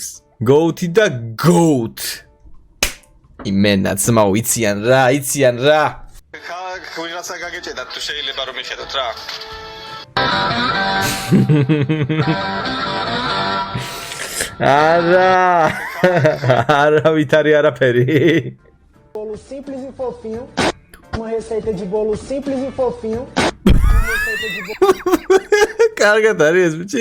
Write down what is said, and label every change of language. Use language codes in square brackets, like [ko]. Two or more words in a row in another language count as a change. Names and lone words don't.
[ka] Goat და goat. იმენა ძმაო იციან რა. ვიღაცა გაგეჭედა თუ შეიძლება რომ მიხედოთ რა. არა ვითარი არაფერი. [pt] Bolo simples e fofinho. Uma receita de bolo simples e fofinho. [ka] კარგად არის ეს ბიჭი.